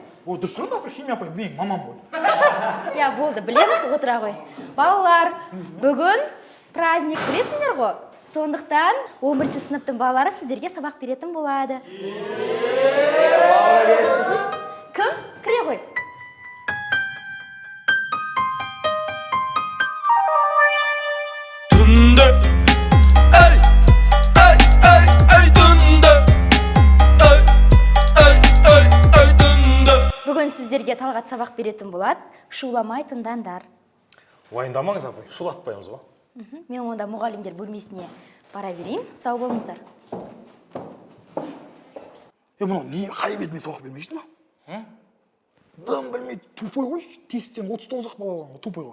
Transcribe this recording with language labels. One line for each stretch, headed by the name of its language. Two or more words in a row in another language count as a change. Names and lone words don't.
Kazakh: Дұрыс қой, апай, Химия апай менің мамам ғой. Я, болды, білеміз, отыра ғой. Балалар, бүгін праздник білесіңдер ғой? Сондықтан 11-ші сыныптың балалары сіздерге сабақ беретін болады. Кім? Кіре ғой. Tunde, ay, ay, ay, ay, tunde, ay, ay. сағат сабақ беретін болады, шуламай тыңдандар. Уайымдамаңыз апай, шулатпаймыз ғой. Мен онда мұғалімдер бөлмесіне бара берейін, сау болыңыздар. Мынау не қай бетімен сабақ бермейшті ма? Дым білмей, тупой ғой, тесттен 39-ақ бал алған ғой, тупой ғой.